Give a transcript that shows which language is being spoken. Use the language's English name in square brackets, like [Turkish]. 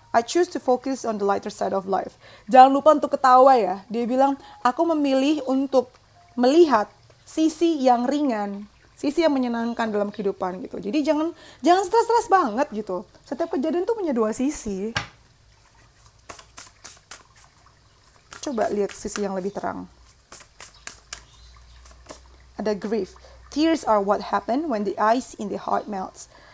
[English] I choose to focus on the lighter side of life. [Indonesian] Jangan lupa untuk ketawa ya. Dia bilang, aku memilih untuk melihat sisi yang ringan, sisi yang menyenangkan dalam kehidupan gitu. Jadi jangan stres-stres banget gitu. Setiap kejadian tuh punya dua sisi. Coba lihat sisi yang lebih terang. Ada grief. [English] Tears are what happen when the ice in the heart melts.